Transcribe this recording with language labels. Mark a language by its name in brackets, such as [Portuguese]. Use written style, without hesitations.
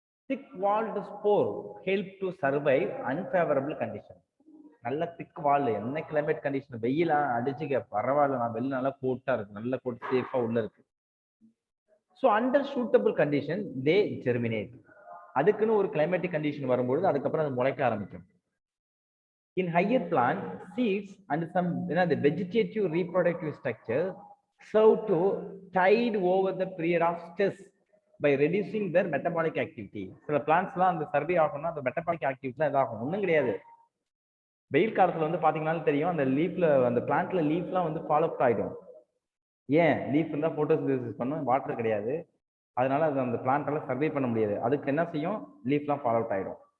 [English] Thick walled spore help to survive unfavourable condition. [Tamil] நல்ல திக் வால், என்ன climate condition, வெயிலா அடிச்சுக்க பரவாயில்ல, நான் வெளில நல்லா கோட்டா இருக்கு, நல்ல கோட் சேஃபா உள்ள இருக்கு. [English] So under suitable condition they germinate. [Tamil] அதுக்குன்னு ஒரு கிளைமேட்டிக் கண்டிஷன் வரும்போது அதுக்கப்புறம் அது முளைக்க ஆரம்பிக்கும். [English] In higher plant, seeds and some vegetative reproductive structure serve to tide over the period of stress by reducing their metabolic activity. [Tamil] சில பிளான்ட்ஸ்லாம் அந்த சர்வே ஆகணும்னா அந்த மெட்டபாலிக் ஆக்டிவிட்டிலாம் இதாகும். ஒன்றும் கிடையாது, வெயில் காலத்துல வந்து பாத்தீங்கன்னாலும் தெரியும், அந்த லீஃப்ல, அந்த பிளான்ட்ல லீஃப்லாம் வந்து ஃபாலோ அப் ஆயிடும். ஏன்? லீஃப் இருந்தால் போட்டோசிந்தசிஸ் பண்ணும், வாட்டர் கிடையாது, அதனால அது அந்த பிளான்ட் எல்லாம் சர்வே பண்ண முடியாது. அதுக்கு என்ன செய்யும்? லீஃப்லாம் ஃபாலோ அவுட் ஆயிடும்.